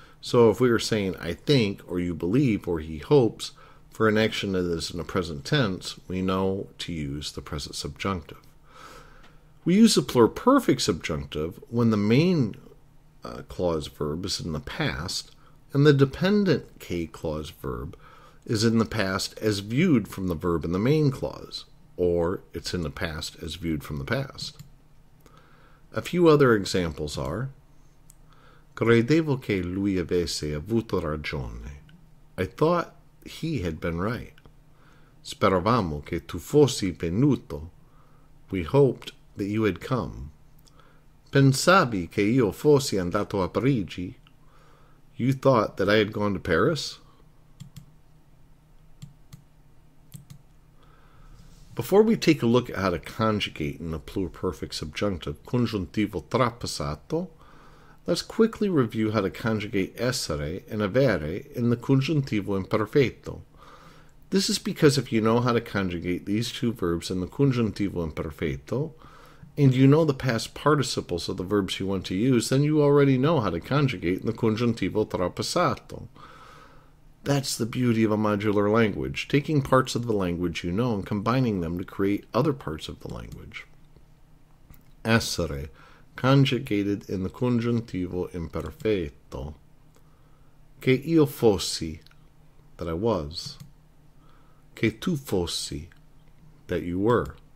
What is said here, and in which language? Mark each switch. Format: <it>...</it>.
<en>So if we were saying, I think, or you believe, or he hopes, for an action that is in the present tense, we know to use the present subjunctive. We use the pluperfect subjunctive when the main clause verb is in the past, and the dependent K clause verb is in the past as viewed from the verb in the main clause, or it's in the past as viewed from the past.</en> <it>A few other examples are: Credevo che lui avesse avuto ragione.</it> <en>I thought he had been right.</en> <it>Speravamo che tu fossi venuto.</it> <en>We hoped that you had come.</en> <it>Pensavi che io fossi andato a Parigi.</it> <en>You thought that I had gone to Paris? Before we take a look at how to conjugate in the pluperfect subjunctive congiuntivo trapassato, let's quickly review how to conjugate essere and avere in the congiuntivo imperfetto. This is because if you know how to conjugate these two verbs in the congiuntivo imperfetto, and you know the past participles of the verbs you want to use, then you already know how to conjugate in the congiuntivo trapassato. That's the beauty of a modular language, taking parts of the language you know and combining them to create other parts of the language. Essere, conjugated in the congiuntivo imperfetto.</en> <it>Che io fossi,</it> <en>that I was.</en> <it>Che tu fossi,</it> <en>that you were.</en>